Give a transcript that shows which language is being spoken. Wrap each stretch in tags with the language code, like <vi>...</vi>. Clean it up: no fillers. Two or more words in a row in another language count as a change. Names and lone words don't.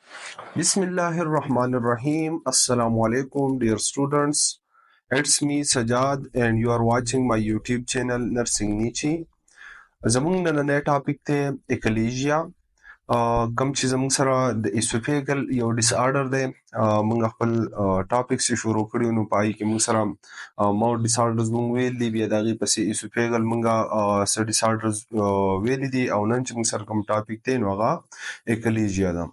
<ar>بسم الله الرحمن الرحيم. السلام عليكم,</ar> <en>dear students. It's me Sajad, and you are watching my YouTube channel Nursing Nichi.</en> <ps>زمونږ نننی ټاپک دی ایکلیژیا. کم چې زمونږ سره د اسوفیګل یو ډیس آرډر دی. مونږ خپل ټاپک چې شروع کړیو نو پای کې مونږ سره</ps> <en>mouth disorders</en> <ps>مونږ ویل دي، بیا د هغې پسې اسوفیګل مونږ څه ډیس آرډرز ویلي دي، او نن چې مونږ سره کوم ټاپک دی نو هغه ایکلیژیا ده.</ps>